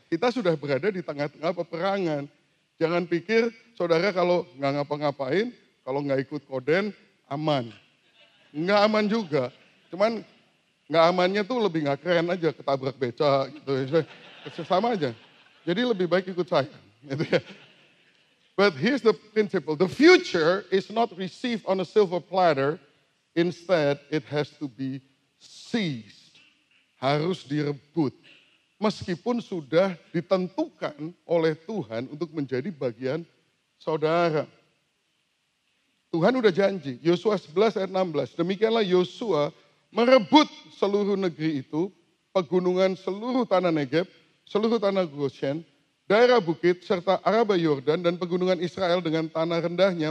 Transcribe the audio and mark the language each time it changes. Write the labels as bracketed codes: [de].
[id] Kita sudah berada di tengah-tengah peperangan. Jangan pikir saudara kalau nggak ngapa-ngapain, kalau nggak ikut koden, aman. Nggak aman juga. Cuman nggak amannya tuh lebih nggak keren aja, ketabrak beca gitu. Sama aja. Jadi lebih baik ikut saya. Gitu ya. [en] But here's the principle. The future is not received on a silver platter. Instead, it has to be seized. [id] Harus direbut. Meskipun sudah ditentukan oleh Tuhan untuk menjadi bagian saudara. Tuhan udah janji, Yosua 11 ayat 16. Demikianlah Yosua merebut seluruh negeri itu, pegunungan seluruh tanah Negeb, seluruh tanah Goshen, daerah bukit, serta Araba Yordan, dan pegunungan Israel dengan tanah rendahnya.